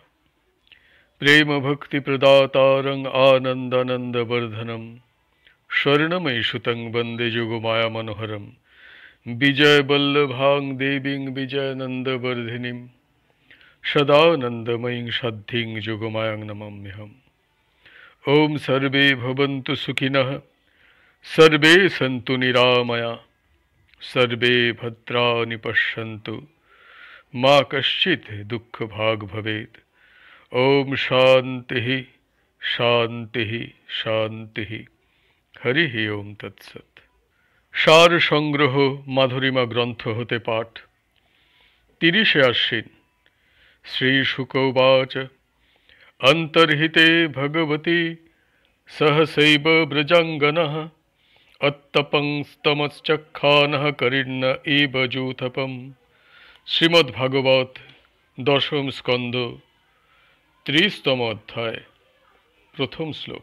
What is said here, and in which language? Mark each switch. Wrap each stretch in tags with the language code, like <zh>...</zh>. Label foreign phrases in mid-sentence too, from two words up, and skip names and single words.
<sa>প্রেম ভক্তি প্রদাতারং আনন্দানন্দ বর্ধনম, স্বর্ণময়ী সুতং বন্দে যোগমায়া মনোহরম। বিজয় বল্লভাং দেবীং বিজয়ানন্দ বর্ধিনীম, সদানন্দময়ীং সাধ্যিং যোগমায়াং নমাম্যহম। ওম সর্বে ভবন্তু সুখিনঃ, সর্বে সন্তু নিরাময়া, সর্বে ভদ্রাণি পশ্যন্তু, মা কশ্চিৎ দুঃখভাগ্ ভবেৎ। ওম শান্তিঃ শান্তিঃ শান্তিঃ। হরি ওম তৎসৎ।</sa> <bn>সার সংগ্রহ মাধুরিমা গ্রন্থ হতে পাঠ। 30 আশ্বিন।</bn> <sa>শ্রীশুক উবাচ, অন্তর্হিতে ভগবতি সহসৈব ব্রজাঙ্গনঃ, অত্তপং স্তমশ্চক্ষানঃ করিণ্য ইব জূথপম,</sa> <bn>শ্রীমদ্ভাগবত দশম স্কন্ধ 30তম অধ্যায় প্রথম শ্লোক।</bn>